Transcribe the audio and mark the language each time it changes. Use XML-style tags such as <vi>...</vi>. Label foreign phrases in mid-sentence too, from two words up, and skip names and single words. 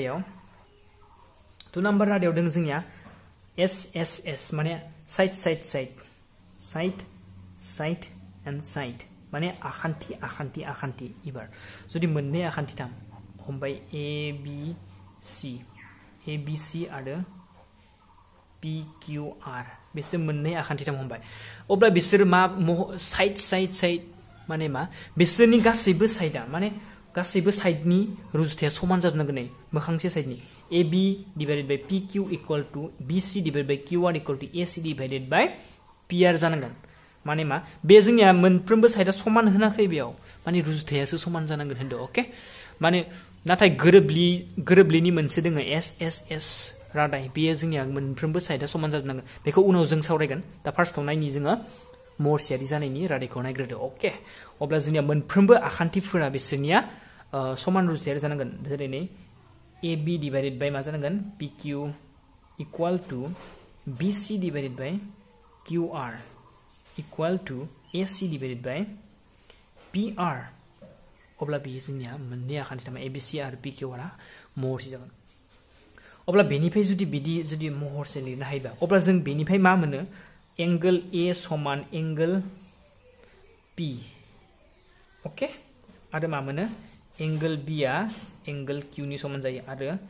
<brx>रादायाव दों जोंनिया SSS माने</brx> <en>side and side</en> <brx>माने आखान्थि इबार जुदि मोननै आखान्थिथाम हमबाय ABC आरो PQR बिसोर मोननै आखान्थिथाम हमबाय अब्ला बिसोर मा साइड माने मा बिसोरनि गासैबो साइडआ माने गासैबो साइडनि रुजुथाया समान जाजोबनांगोन नै मोखांसे साइडनि</brx> <en>AB divided by PQ equal to BC divided by QR equal to AC divided by PR</en> <brx>जानांगोन माने मा बे जोंनिया मोनफ्रोमबो साइडआ समान होनाखै बेयाव माने रुजुथायासो समान जानांगोन होनदो ओके माने नाथाय गोरोबलिनि मोनसे दोङो SSS रादाय बेयो जोंनिया मोनफ्रोमबो साइडआ समान जाजोबनांगोन बेखौ उनाव जों सावरायगोन दा फार्स्टआव नायनि जोङो महरसेयारि जानायनि रादायखौ नायग्रोदो ओके अब्ला जोंनिया मोनफ्रोमबो आखान्थिफोरा बिसोरनिया समान रुजुथायारि जानांगोन जेरै नै</brx> <en>AB divided by</en> <brx>मा जानांगोन</brx> <en>PQ equal to BC divided by QR equal to AC divided by PR</en> <brx>अब्ला बेयो जोंनिया मोननै आखान्थिथाम ABC आरो PQR आ महरसे जागोन अब्ला बेनिफ्राय जुदि महरसे लिरनो हायोबा अब्ला जों बेनिफ्राय मा मोनो एंगल A समान एंगल P ओके आरो मा मोनो एंगल B आ एंगल Q नि समान जायो आरो</brx>